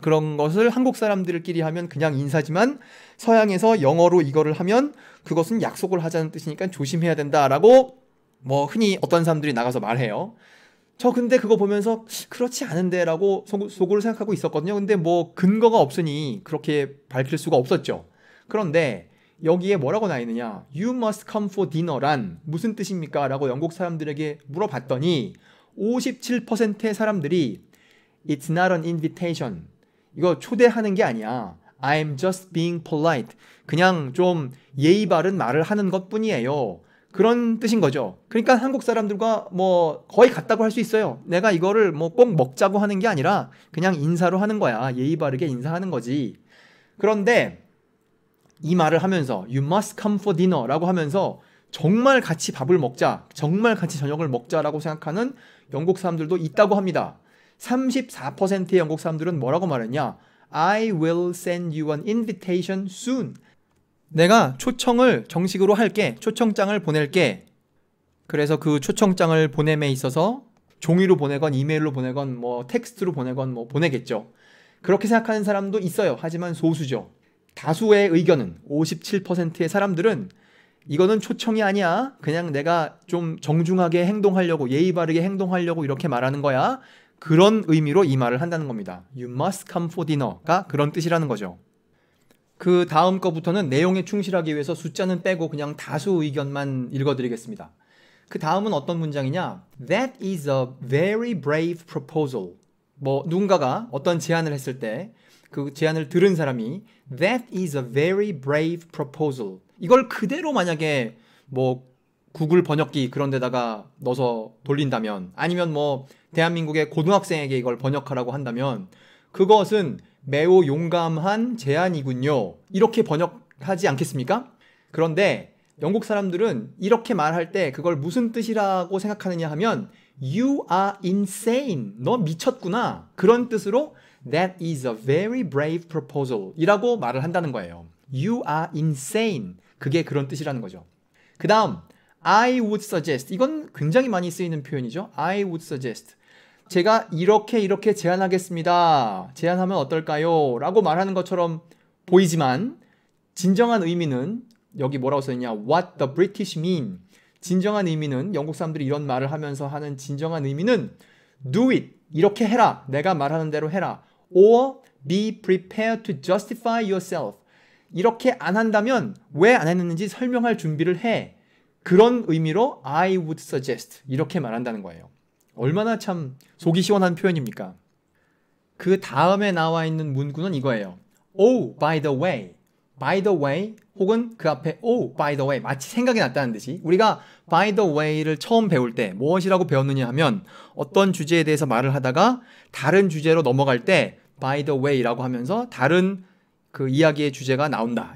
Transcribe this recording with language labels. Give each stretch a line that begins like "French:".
Korean: 그런 것을 한국 사람들끼리 하면 그냥 인사지만 서양에서 영어로 이거를 하면 그것은 약속을 하자는 뜻이니까 조심해야 된다라고 뭐 흔히 어떤 사람들이 나가서 말해요. 저 근데 그거 보면서 그렇지 않은데 라고 속으로 생각하고 있었거든요. 근데 뭐 근거가 없으니 그렇게 밝힐 수가 없었죠. 그런데 여기에 뭐라고 나 있느냐?
English: You must come for dinner
Korean: 란 무슨 뜻입니까? 라고 영국 사람들에게 물어봤더니 57%의 사람들이
English: It's not an invitation.
Korean: 이거 초대하는 게 아니야.
English: I'm just being polite.
Korean: 그냥 좀 예의 바른 말을 하는 것뿐이에요. 그런 뜻인 거죠. 그러니까 한국 사람들과 뭐 거의 같다고 할 수 있어요. 내가 이거를 뭐 꼭 먹자고 하는 게 아니라 그냥 인사로 하는 거야. 예의 바르게 인사하는 거지. 그런데 이 말을 하면서
English: You must come for dinner
Korean: 라고 하면서 정말 같이 밥을 먹자, 정말 같이 저녁을 먹자라고 생각하는 영국 사람들도 있다고 합니다. 34%의 영국 사람들은 뭐라고 말했냐?
English: I will send you an invitation soon.
Korean: 내가 초청을 정식으로 할게. 초청장을 보낼게. 그래서 그 초청장을 보냄에 있어서 종이로 보내건 이메일로 보내건 뭐 텍스트로 보내건 뭐 보내겠죠. 그렇게 생각하는 사람도 있어요. 하지만 소수죠. 다수의 의견은 57%의 사람들은 이거는 초청이 아니야. 그냥 내가 좀 정중하게 행동하려고, 예의 바르게 행동하려고 이렇게 말하는 거야. 그런 의미로 이 말을 한다는 겁니다.
English: You must come for dinner
Korean: 가 그런 뜻이라는 거죠. 그 다음 거부터는 내용에 충실하기 위해서 숫자는 빼고 그냥 다수 의견만 읽어드리겠습니다. 그 다음은 어떤 문장이냐?
English: That is a very brave proposal.
Korean: 뭐 누군가가 어떤 제안을 했을 때 그 제안을 들은 사람이
English: That is a very brave proposal.
Korean: 이걸 그대로 만약에 뭐 구글 번역기 그런 데다가 넣어서 돌린다면, 아니면 뭐 대한민국의 고등학생에게 이걸 번역하라고 한다면 그것은 매우 용감한 제안이군요. 이렇게 번역하지 않겠습니까? 그런데 영국 사람들은 이렇게 말할 때 그걸 무슨 뜻이라고 생각하느냐 하면
English: You are insane.
Korean: 너 미쳤구나. 그런 뜻으로
English: That is a very brave proposal
Korean: 이라고 말을 한다는 거예요.
English: You are insane.
Korean: 그게 그런 뜻이라는 거죠. 그 다음
English: I would suggest.
Korean: 이건 굉장히 많이 쓰이는 표현이죠.
English: I would suggest.
Korean: 제가 이렇게 제안하겠습니다. 제안하면 어떨까요? 라고 말하는 것처럼 보이지만 진정한 의미는 여기 뭐라고 써있냐?
English: What the British mean.
Korean: 진정한 의미는 영국 사람들이 이런 말을 하면서 하는 진정한 의미는
English: Do it.
Korean: 이렇게 해라. 내가 말하는 대로 해라.
English: Or be prepared to justify yourself.
Korean: 이렇게 안 한다면 왜 안 했는지 설명할 준비를 해. 그런 의미로
English: I would suggest.
Korean: 이렇게 말한다는 거예요. 얼마나 참 속이 시원한 표현입니까? 그 다음에 나와 있는 문구는 이거예요.
English: Oh, by the way.
Korean: by the way 혹은 그 앞에
English: oh, by the way
Korean: 마치 생각이 났다는 듯이 우리가 by the way를 처음 배울 때 무엇이라고 배웠느냐 하면 어떤 주제에 대해서 말을 하다가 다른 주제로 넘어갈 때 by the way라고 하면서 다른 그 이야기의 주제가 나온다.